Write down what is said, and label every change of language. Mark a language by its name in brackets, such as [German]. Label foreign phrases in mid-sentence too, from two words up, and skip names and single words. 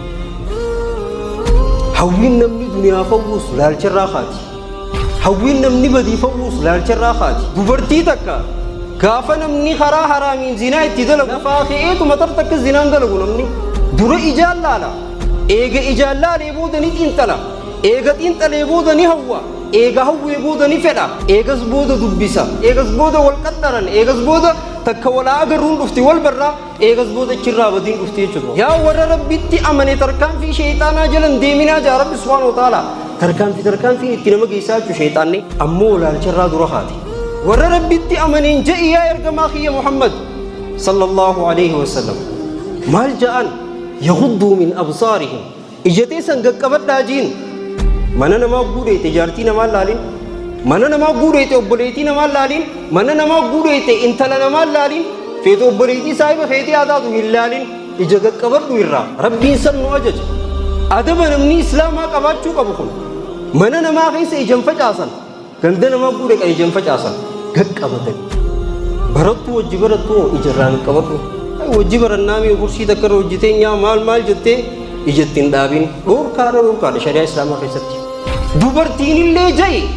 [Oromo] hawwiin namni duniyaa fawwuus laalcharraa kaati hawwiin namni badii fawwuus laalcharraa kaati dubartii takka gaafa namni karaa haraamiin zinaa itti dalagu faaqeetu matar takka zinaan dalagu namni dura ijaan laala eega ijaan laalee booda ni xiinxala eega xiinxalee booda ni hawwa eega hawwee booda ni fedha eegas booda dubbisa eegas booda wal qaxxaran eegas booda takka walaa agarruun dhufti wal barraa eegas booda chirraa badiin dhufti jechuudha yaa warra rabbitti amane tarkaanfii sheexaanaa jalan deeminaa jaa rabbi [Arabic] سبحانه وتعالى [Oromo] tarkaanfiin itti nama geessaa jechu sheexaanni ammoo laalcharraa dura haati warra rabbitti amaneen ja'i yaa ergamaa kiyya muhammad [Arabic] صلى الله عليه وسلم [Oromo] maal ja'an [Arabic] يغضوا من أبصارهم [Oromo] ijatee san gaqqabadhaa jiin mana namaa guudheete jaartii namaa laalin mana namaa guudheete obboleetii namaa laalin mana namaa guudheete intala namaa laalin feete obboleetii saahiba feetee aadaatu hin laalin ija gaqqabadhu irraa rabbiin san nu ajaja adaba namni islaamaa qabaachuu qabu kun mana namaa keessa ijan facaasan ganda namaa guudhe kan ijan facaasan gaqqabatan barattu wajji barattu ijarraan qabatu wajji barannaamii kursii takka irra hojjetee nyaa maal jettee ijattiin dhaabin dhorkaadha shari'aa islaamaa keessatti dubartiin illee ja'i